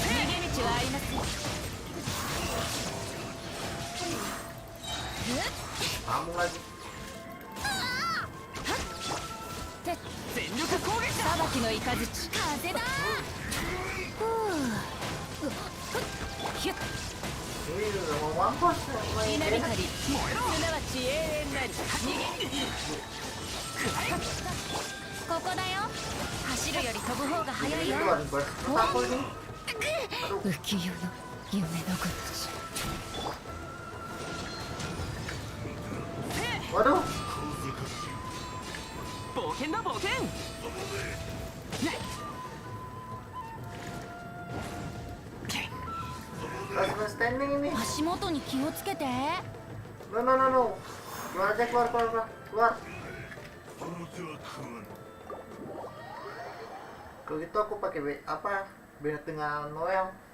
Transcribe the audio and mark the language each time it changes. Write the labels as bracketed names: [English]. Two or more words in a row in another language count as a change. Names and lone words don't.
[Indonesian] Kamu lagi. [Japanese] 全力攻撃だ。裁きの雷風だ。ヒュッ。 [Indonesian] Ini mau mampus. [Japanese] 稲光燃えろ。すなわち永遠なり。ここだよ。走るより飛ぶ方が早いよ。浮世の夢のごとし。 [Indonesian] Waduh. [Japanese] 冒険だ冒険。 [Indonesian] Langsung standing ini. [Japanese] 足元に気をつけて。 [Indonesian] No. Keluar aja, keluar. Kalau gitu aku pakai beda dengan Noel.